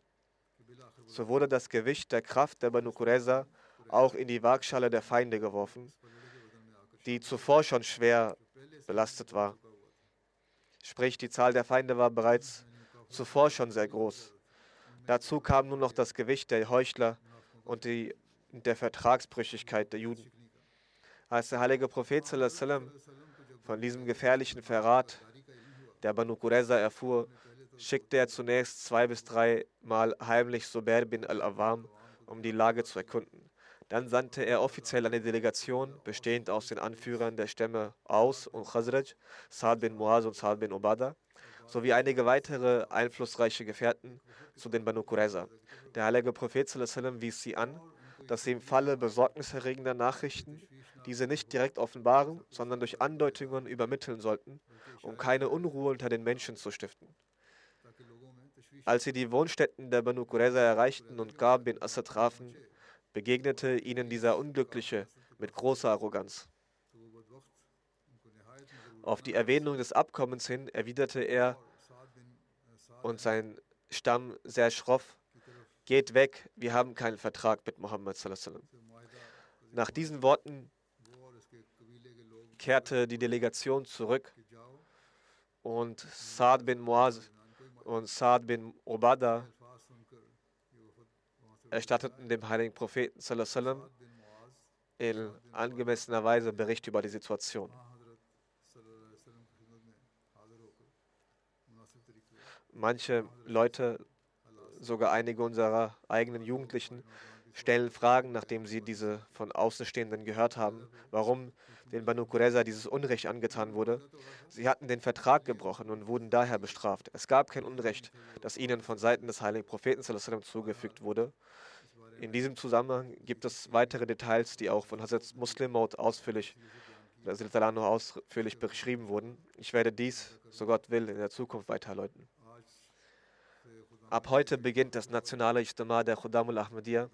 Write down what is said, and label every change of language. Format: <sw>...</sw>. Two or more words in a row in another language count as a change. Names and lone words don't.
<de>So wurde das Gewicht der Kraft der Banu Qurayza auch in die Waagschale der Feinde geworfen, die zuvor schon schwer belastet war. Sprich, die Zahl der Feinde war bereits zuvor schon sehr groß. Dazu kam nun noch das Gewicht der Heuchler und der Vertragsbrüchigkeit der Juden. Als der heilige Prophet</de> <ar>صلى الله عليه وسلم</ar> <de>von diesem gefährlichen Verrat der Banu Qurayza erfuhr, schickte er zunächst 2 bis 3 Mal heimlich Zubair bin al-Awwam, um die Lage zu erkunden. Dann sandte er offiziell eine Delegation, bestehend aus den Anführern der Stämme Aus und Khazraj, Sa'd bin Muaz und Sa'd bin Ubadah, sowie einige weitere einflussreiche Gefährten zu den Banu Qurayza. Der heilige Prophet</de> <ar>صلى الله عليه وسلم</ar> <de>wies sie an, dass sie im Falle besorgniserregender Nachrichten diese nicht direkt offenbaren, sondern durch Andeutungen übermitteln sollten, um keine Unruhe unter den Menschen zu stiften. Als sie die Wohnstätten der Banu Qurayza erreichten und Ka'b bin Asad trafen, begegnete ihnen dieser Unglückliche mit großer Arroganz. Auf die Erwähnung des Abkommens hin erwiderte er und sein Stamm sehr schroff: Geht weg, wir haben keinen Vertrag mit Mohammed</de> <ar>صلى الله عليه وسلم.</ar> <de>Nach diesen Worten kehrte die Delegation zurück und Sa'd bin Muaz und Sa'd bin Ubadah erstatteten dem heiligen Propheten</de> <ar>صلى الله عليه وسلم</ar> <de>in angemessener Weise Bericht über die Situation. Manche Leute, sogar einige unserer eigenen Jugendlichen, stellen Fragen, nachdem sie diese von Außenstehenden gehört haben, warum den Banu Qurayza dieses Unrecht angetan wurde. Sie hatten den Vertrag gebrochen und wurden daher bestraft. Es gab kein Unrecht, das ihnen von Seiten des heiligen Propheten</de> <ar>صلى الله عليه وسلم</ar> <de>zugefügt wurde. In diesem Zusammenhang gibt es weitere Details, die auch von Hazrat Muslim Maud ausführlich beschrieben wurden. Ich werde dies, so Gott will, in der Zukunft weiter erläutern. Ab heute beginnt das nationale Ijtima der Khuddam al-Ahmadiyya.</de>